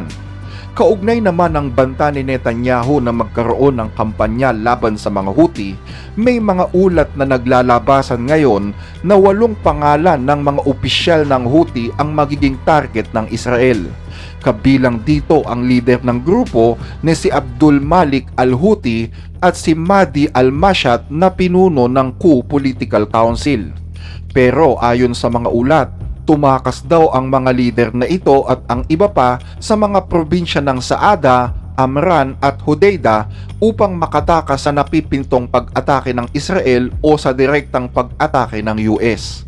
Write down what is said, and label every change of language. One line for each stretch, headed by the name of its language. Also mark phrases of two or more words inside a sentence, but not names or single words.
Filipino: Kaugnay naman ng banta ni Netanyahu na magkaroon ng kampanya laban sa mga Houthi, may mga ulat na naglalabasan ngayon na 8 pangalan ng mga opisyal ng Houthi ang magiging target ng Israel. Kabilang dito ang leader ng grupo na si Abdul Malik al-Houthi at si Mahdi al-Mashat na pinuno ng Coup Political Council. Pero ayon sa mga ulat, tumakas daw ang mga lider na ito at ang iba pa sa mga probinsya ng Saada, Amran at Hodeidah upang makatakas sa napipintong pag-atake ng Israel o sa direktang pag-atake ng US.